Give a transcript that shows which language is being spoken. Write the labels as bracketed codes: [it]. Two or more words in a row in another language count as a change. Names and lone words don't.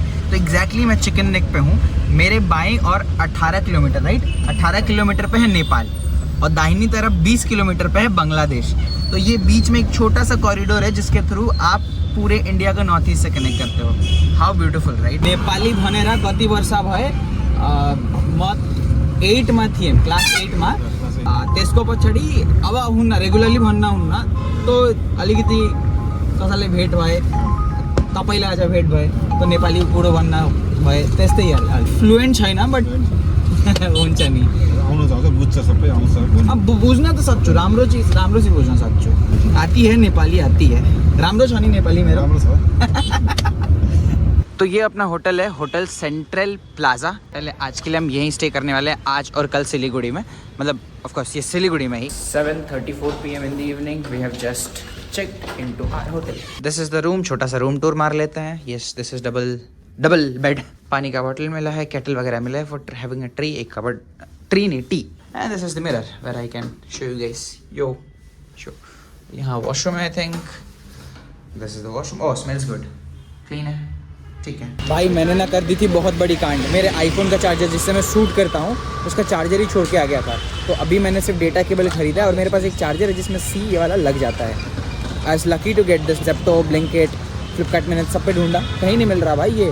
[hi] तो एग्जैक्टली मैं चिकन नेक पे हूँ. मेरे बाएं और 18 किलोमीटर, राइट, 18 किलोमीटर पे है नेपाल और दाहिनी तरफ 20 किलोमीटर पे है बांग्लादेश. तो ये बीच में एक छोटा सा कॉरिडोर है जिसके थ्रू आप पूरे इंडिया को नॉर्थ ईस्ट से कनेक्ट करते हो. [en] How beautiful, right. [ne] नेपाली भनेर कति वर्ष भए? म 8 मा थिएँ, क्लास 8 मा. त्यसको पछाडि अब हुन्न, रेगुलरली भन्न हुन्न. तो अलिकति कसैले भेट भए, तपाईँलाई आज भेट भए, तो नेपाली कुरो भन्न भए, त्यस्तै फ्लुएन्ट छैन बट हुन्छ नि. आउनु जान्छ, बुझ्छ सबै, आउँछ. अब बुझ्न त सक्छु, राम्रो चीज बुझ्न सक्छु. [hi] आती है नेपाली, आती है. [ne] राम्रो छ नि नेपाली मेरो. राम्रो छ. [hi] तो ये अपना होटल है, होटल सेंट्रल प्लाजा. पहले आज के लिए हम यहीं स्टे करने वाले हैं, आज और कल सिलीगुड़ी में. मतलब [en] of course [hi] ये सिलीगुड़ी में ही. [en] 7:34 PM in the evening we have just checked into our hotel. This is the room. [hi] छोटा सा रूम टूर मार लेते हैं. [en] Yes, this is double bed. [hi] पानी का बॉटल मिला है, केटल वगैरह मिला है [en] for having a tree. [hi] एक कबर्ड, ट्री नहीं, टी. [en] And this is the mirror where I can show you guys. Yo show. [hi] यहाँ वॉशरूम है [en] I think. This is the washroom. [hi] ओह, [en] smells good, [hi] क्लीन है. ठीक है भाई. मैंने ना कर दी थी बहुत बड़ी कांड. मेरे आईफोन का चार्जर जिससे मैं शूट करता हूँ उसका चार्जर ही छोड़ के आ गया था. तो अभी मैंने सिर्फ डेटा केबल खरीदा है और मेरे पास एक चार्जर है जिसमें C ये वाला लग जाता है. [en] I was lucky to get this. [hi] ज़ेप्टो, ब्लिंकिट, फ्लिपकार्ट मैंने सब पे ढूंढा, कहीं नहीं मिल रहा भाई.